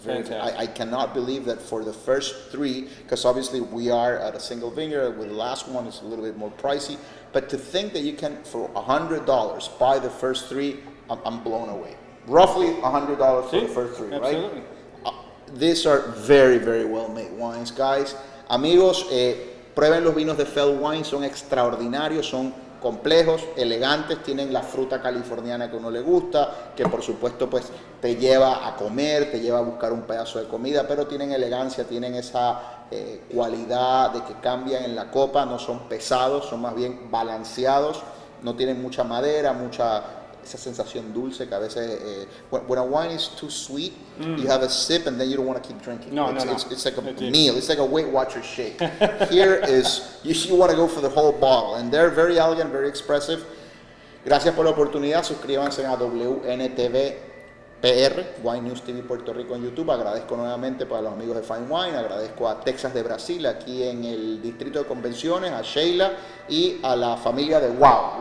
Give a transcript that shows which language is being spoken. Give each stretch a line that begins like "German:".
English: I cannot believe that for the first three, because obviously we are at a single vineyard, with the last one it's a little bit more pricey, but to think that you can, for $100, buy the first three, I'm blown away. Roughly $100 for the first three, absolutely. Right? These are very, very well made wines, guys.
Spanish: Amigos, prueben los vinos de FEL Wine, son extraordinarios, son complejos, elegantes, tienen la fruta californiana que a uno le gusta, que por supuesto pues te lleva a comer, te lleva a buscar un pedazo de comida, pero tienen elegancia, tienen esa cualidad de que cambian en la copa, no son pesados, son más bien balanceados, no tienen mucha madera, esa sensación dulce que a veces
English: when a wine is too sweet, you have a sip and then you don't want to keep drinking. It's like a meal. It's like a Weight Watchers shake. Here is you want to go for the whole bottle, and they're very elegant, very expressive.
Spanish: Gracias por la oportunidad. Suscríbanse a WNTV PR, Wine News TV Puerto Rico en YouTube. Agradezco nuevamente para los amigos de Fine Wine, agradezco a Texas de Brasil, aquí en el distrito de convenciones, a Sheila y a la familia de Wow.